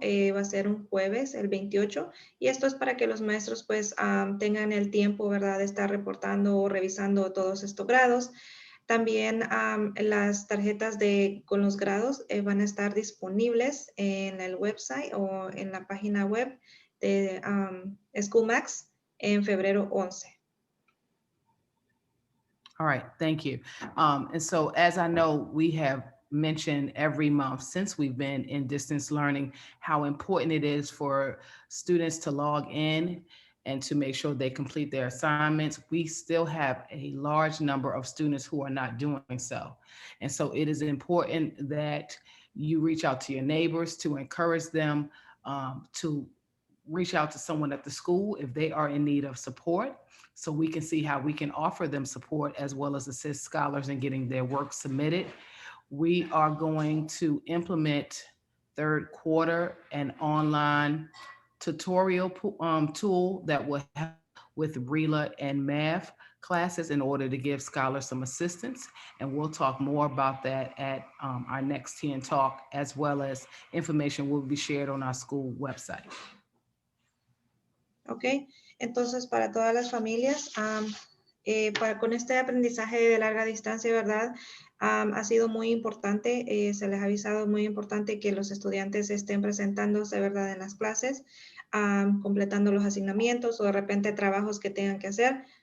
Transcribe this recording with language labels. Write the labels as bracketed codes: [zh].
[es] Va a ser un jueves, el 28. Y esto es para que los maestros, pues, tengan el tiempo, ¿verdad? De estar reportando o revisando todos estos grados. También las tarjetas con los grados van a estar disponibles en el website o en la página web de SchoolMax en febrero 11. [en] All right, thank you. And so as I know, we have mentioned every month since we've been in distance learning how important it is for students to log in and to make sure they complete their assignments. We still have a large number of students who are not doing so. And so it is important that you reach out to your neighbors to encourage them to reach out to someone at the school if they are in need of support, so we can see how we can offer them support as well as assist scholars in getting their work submitted. We are going to implement third quarter an online tutorial tool that will help with RELA and math classes in order to give scholars some assistance. And we'll talk more about that at our next 10 talk, as well as information will be shared on our school website. [es] Ok, entonces para todas las familias, con este aprendizaje de larga distancia, ¿verdad? Ha sido muy importante, se les ha avisado muy importante que los estudiantes estén presentándose, ¿verdad? En las clases, completando los asignamientos o de repente trabajos que tengan que hacer.